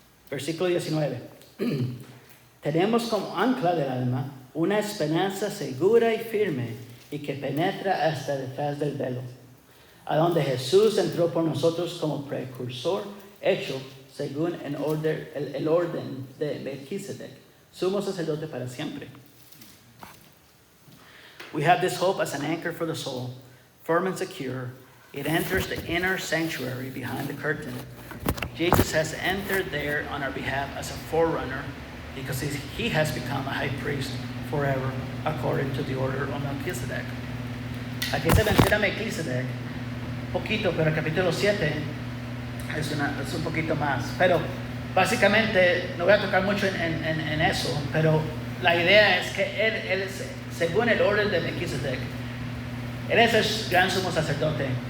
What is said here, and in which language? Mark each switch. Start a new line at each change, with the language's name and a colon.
Spanish: Versículo 19. Tenemos como ancla del alma una esperanza segura y firme y que penetra hasta detrás del velo, a donde Jesús entró por nosotros como precursor, hecho según el orden de Melquisedec, sumo sacerdote para siempre.
English: We have this hope as an anchor for the soul, firm and secure. It enters the inner sanctuary behind the curtain. Jesus has entered there on our behalf as a forerunner because He has become a high priest forever according to the order of Melchizedek.
Spanish: Aquí se menciona Melchizedek, poquito, pero el capítulo 7 es un poquito más. Pero básicamente, no voy a tocar mucho en eso, pero la idea es que él es, según el orden de Melchizedek, Él es el gran sumo sacerdote.